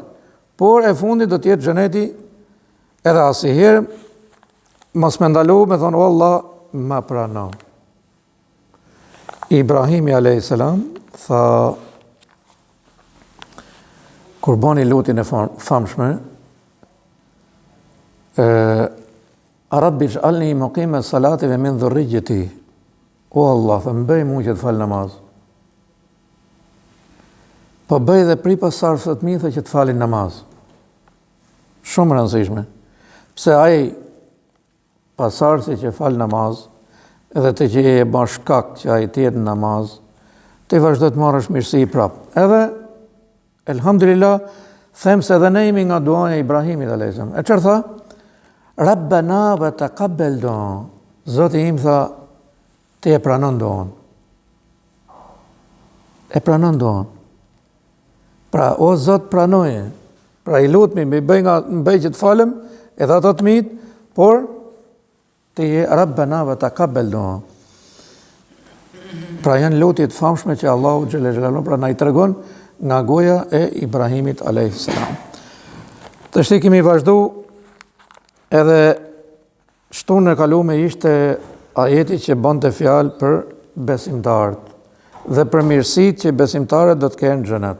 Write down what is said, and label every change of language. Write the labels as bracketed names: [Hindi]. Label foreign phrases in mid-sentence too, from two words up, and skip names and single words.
[Albanian] Por e fundit do të jetë xheneti edhe asnjëherë mos më ndalu me thonë o Allah ma pranon. Ibrahimi a.s. tha kur bani lutjen e famshme [Arabic] Rabbi ij'alni muqime salati ve min dhurriyyati. [Albanian] O Allah, më bëj mua që të fal namaz. Po bëj dhe pri pasardhësve të mi që të falin namaz. Shumë rëndësishme. Pse ai pasardhësi që fal namaz edhe të që e bën shkak që ai të jetë në namaz, ti vazhdo të marrësh mirësi prapë. Edhe, elhamdulillah, them se edhe ne jemi nga duaja e Ibrahimit a.s. E çfarë tha? [Arabic] Rabbana wa taqabbal du'a. [Albanian] Zoti im tha, ti e pranon duan. E pranon duan. Pra, o Zot pranoje. Pra, I lutemi, më bëj që të falem, edhe ato të mit, por ti je [Arabic] Rabbana wa taqabbal du'a. [Albanian] Pra janë lutje të famshme që Allahu xhallahu pra na I tregon nga goja e Ibrahimit [Arabic] alayhis salam. [Albanian] Tash kemi vazhdu edhe shtunën e kaluar ishte ajeti që bonte fjalë për besimtarët dhe për mirësitë që besimtarët do të kenë në xhenet.